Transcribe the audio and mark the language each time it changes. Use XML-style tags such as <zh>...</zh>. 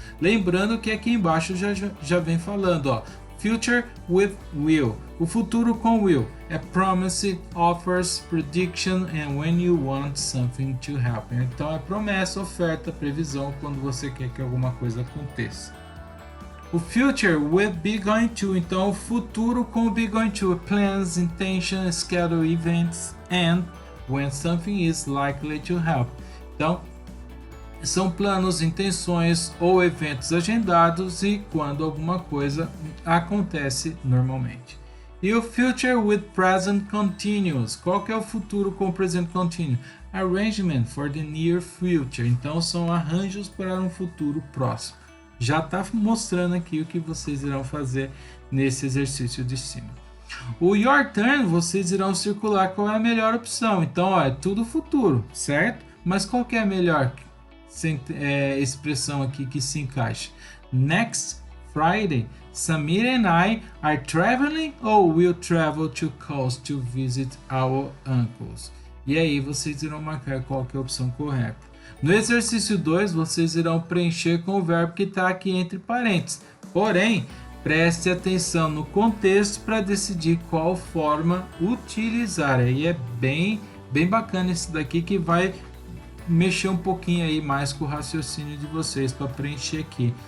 <pt>Lembrando que aqui embaixo já vem falando, ó, future with will, o futuro com will, é</pt> <en>promise, offers, prediction and when you want something to happen.</en> <pt>Então é promessa, oferta, previsão quando você quer que alguma coisa aconteça.</pt> <en>O future with be going to,</en> <pt>então o futuro com</pt> <en>be going to, plans, intentions, schedule, events, and when something is likely to happen.</en> <pt>Então, são planos, intenções ou eventos agendados e quando alguma coisa acontece normalmente. E o future with present continuous, qual que é o futuro com present continuous?</pt> <en>Arrangement for the near future,</en> <pt>então são arranjos para um futuro próximo. Já está mostrando aqui o que vocês irão fazer nesse exercício de cima. O your turn, vocês irão circular qual é a melhor opção. Então, ó, é tudo futuro, certo? Mas qual que é a melhor expressão aqui que se encaixa?</pt> <en>Next Friday, Samir and I are traveling or will travel to coast to visit our uncles.</en> <pt>E aí vocês irão marcar qual que é a opção correta. No exercício 2, vocês irão preencher com o verbo que está aqui entre parênteses. Porém, preste atenção no contexto para decidir qual forma utilizar. Aí é bem bacana esse daqui que vai mexer um pouquinho aí mais com o raciocínio de vocês para preencher aqui.</pt>